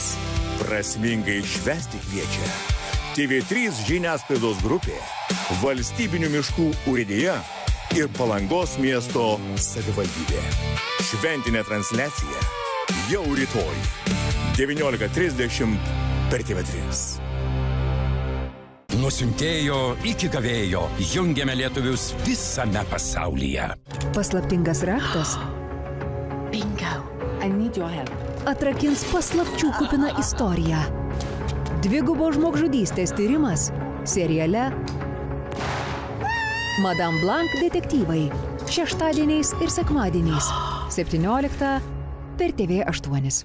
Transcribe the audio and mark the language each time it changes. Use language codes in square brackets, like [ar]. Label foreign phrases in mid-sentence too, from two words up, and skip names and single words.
[lt] Prasmingai švęsti kviečia TV3 žiniasklaidos grupė, Valstybinių miškų urėdija ir Palangos miesto savivaldybė. Šventinė transliacija jau rytoj 19:30 per TV3. Nuo siuntėjo iki gavėjo jungiame lietuvius visame pasaulyje. Paslaptingas raktas [en] Bingo. I need your help. [lt] atrakins paslapčių kupiną istoriją. Dvigubo žmogžudystės tyrimas seriale Madame Blanc detektyvai. Šeštadieniais ir sekmadieniais. 17 per TV8.